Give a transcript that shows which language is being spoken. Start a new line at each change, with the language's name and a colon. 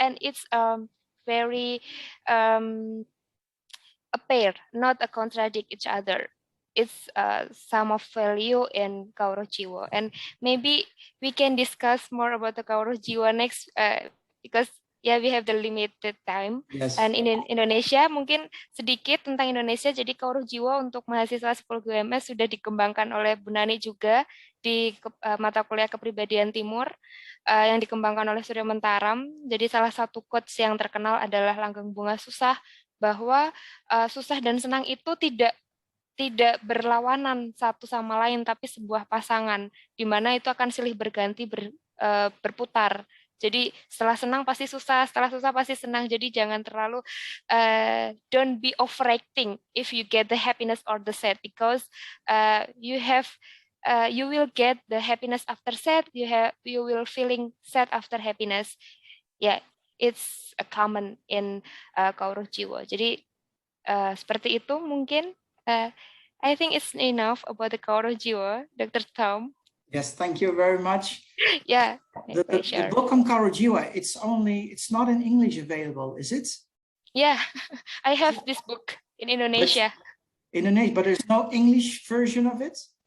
English: And it's very a pair, not a contradict each other. It's some of value in Kauruh Jiwa, and maybe we can discuss more about the Kauruh Jiwa next because yeah, we have the limited time. Yes. And in Indonesia
Indonesian: mungkin sedikit tentang Indonesia. Jadi Kauruh Jiwa untuk mahasiswa psikologi UMS sudah dikembangkan oleh Bu Nani juga di mata kuliah kepribadian timur yang dikembangkan oleh Surya Mentaram. Jadi salah satu quotes yang terkenal adalah langgeng bunga susah, bahwa susah dan senang itu tidak berlawanan satu sama lain, tapi sebuah pasangan, di mana itu akan silih berganti berputar. Jadi setelah senang pasti susah, setelah susah pasti senang. Jadi jangan terlalu
English: don't be overacting if you get the happiness or the sad, because you will get the happiness after sad. You will feeling sad after happiness. Yeah, it's a common in Kauruh Jiwa.
Indonesian: Jadi seperti itu mungkin.
English: I think it's enough about the Kauruh Jiwa, Dr. Tom. Yes, thank you very much. Yeah, the book on Kauruh Jiwa, it's not in English available, is it? Yeah, I have this book in Indonesia. But there's no English version of it?